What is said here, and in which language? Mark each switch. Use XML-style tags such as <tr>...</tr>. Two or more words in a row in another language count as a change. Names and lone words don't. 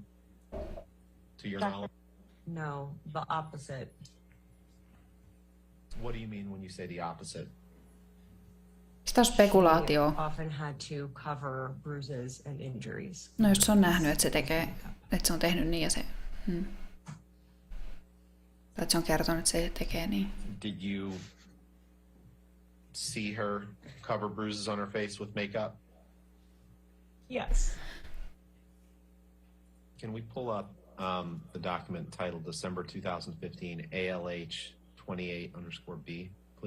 <en>To your knowledge? No, the opposite. What do you mean when you say the opposite?</en> <fi>Sitä on spekulaatio.</fi> <en>She often had to cover bruises and injuries.</en> <fi>No jos se on nähnyt, että se tekee, että se on tehnyt niin ja se... Tai että se on kertonut, että se tekee niin.</fi> <en>Did you see her cover bruises on her face with makeup? Yes. Can we pull up the document titled December 2015 ALH 28_B, please?</en>